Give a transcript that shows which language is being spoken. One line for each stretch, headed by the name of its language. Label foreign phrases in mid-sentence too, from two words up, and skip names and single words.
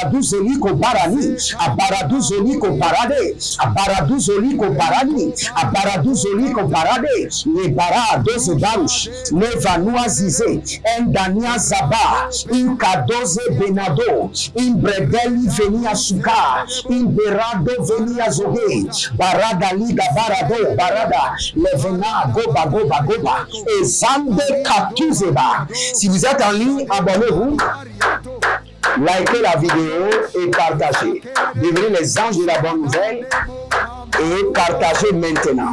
French: Aparaduzeliko Barani, Aparaduzeliko Parade, Aparaduzeliko Parani, Kaduzoli Komparade, les Bara, Doze Baruch, les Vanua Zize, Endania Zaba, in Kadoze Benado, in Bredeli Venia Suka, in Berado Venia Zoge, Barada Liga Barado, Barada, Levena, Goba, Goba, Goba, et Zande Katuzeba. Si vous êtes en ligne, abonnez-vous. Likez la vidéo et partagez. Devenez les anges de la bonne nouvelle et partagez maintenant.